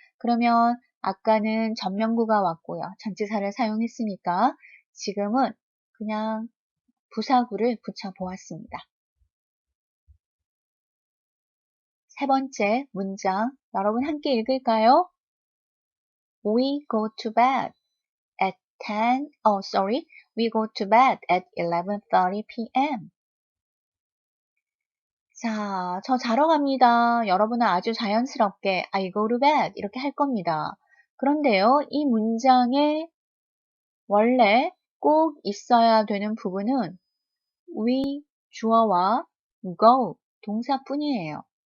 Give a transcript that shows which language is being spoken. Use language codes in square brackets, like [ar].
[ko] 그러면 아까는 전명구가 왔고요. 전치사를 사용했으니까 지금은 그냥 부사구를 붙여 보았습니다. 세 번째 문장 여러분 함께 읽을까요? [en] We go to bed at 10, we go to bed at 11:30 p.m. [ko] 자, 저 자러 갑니다. 여러분은 아주 자연스럽게 [en] I go to bed [ko] 이렇게 할 겁니다. 그런데요, 이 문장에 원래 꼭 있어야 되는 부분은 we 주어와 go 동사뿐이에요.